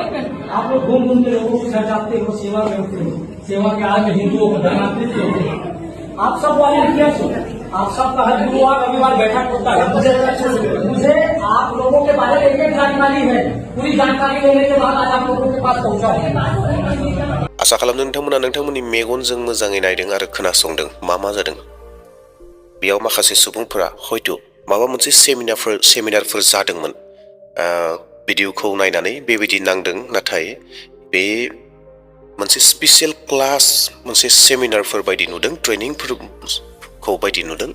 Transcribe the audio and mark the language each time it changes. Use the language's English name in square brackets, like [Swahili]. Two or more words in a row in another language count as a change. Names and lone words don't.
[Hindi] आप लोग घूम घूम के लोगों को सजाते हो, सेवा में होते हो, सेवा के आगे हिंदुओं को धर्मांतरित करते हो। आप सब वॉलंटियर्स हो। आप सब का हर गुरुवार रविवार बैठक होता है। मुझे आप लोगों के बारे में एक जानकारी है। पूरी जानकारी लेने के बाद आज आप लोगों के पास पहुंचा है। [Bodo] आसा खालामदों नोंथांमोना नोंथांमोननि मेगनजों मोजाङै नायदों आरो खोनासंदों मा जादों। बेयाव माखासे सुबुंफोरा हयथ' माबा मोनसे सेमिनारफोर जादोंमोन। भिडिअखौ नायनानै बेबायदि नांदों, नाथाय बे मोनसे [English] special class [Bodo] मोनसे सेमिनारफोर बायदि नुदों, ट्रेनिंफोरखौ बायदि नुदों।